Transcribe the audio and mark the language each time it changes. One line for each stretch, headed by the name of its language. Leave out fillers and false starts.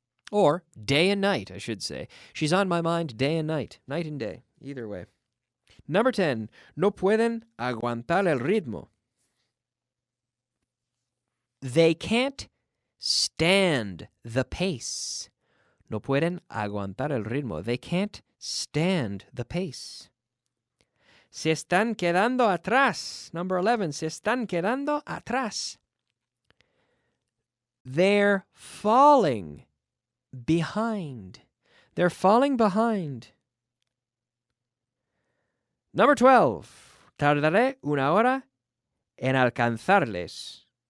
English: Or day and night, I should say. She's on my mind day and night. Night and day. Either way. Number 10.
Spanish: No pueden aguantar el ritmo.
English: They can't stand the pace.
Spanish: No pueden aguantar el ritmo.
English: They can't stand the pace.
Spanish: Se están quedando atrás.
English: Number 11.
Spanish: Se están quedando atrás.
English: They're falling behind. They're falling behind. Number 12.
Spanish: Tardaré una hora en alcanzarles.